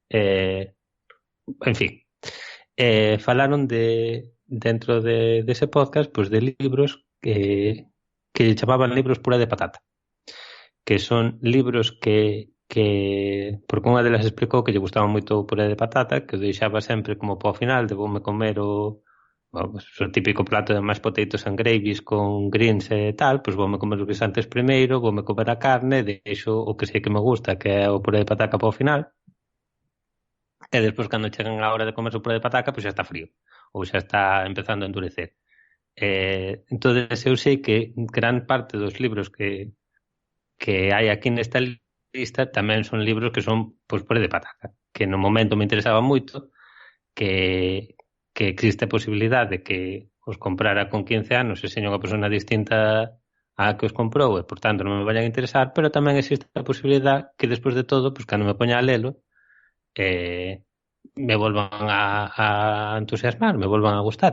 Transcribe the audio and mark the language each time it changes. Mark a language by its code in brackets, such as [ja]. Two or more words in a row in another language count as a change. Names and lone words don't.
[gl] En fin, falaron de dentro dese podcast pues de libros que chamaban libros pura de patata, que son libros que porque unha delas explicou que lle gustaba moito o puré de patata, que o deixaba sempre como para o final, de voume comer pues, o típico plato de [en] mashed potatoes and gravies [gl] con greens e tal, pois voume comer os guisantes primeiro, voume comer a carne, deixo o que sei que me gusta, que é o puré de patata para o final, e despois cando chegan a hora de comer o puré de patata, pois xa está frío, ou xa está empezando a endurecer. Entón, eu sei que gran parte dos libros que hai aquí nesta lista tamén son libros que son pois puré de patata, que no momento me interesaba moito, que existe a posibilidade de que os comprara con 15 anos e seña unha persona distinta a que os comprou e, por tanto, non me vayan a interesar, pero tamén existe a posibilidade que, despois de todo, pues, cando me poña a lelo, me volvan a entusiasmar, me volvan a gustar.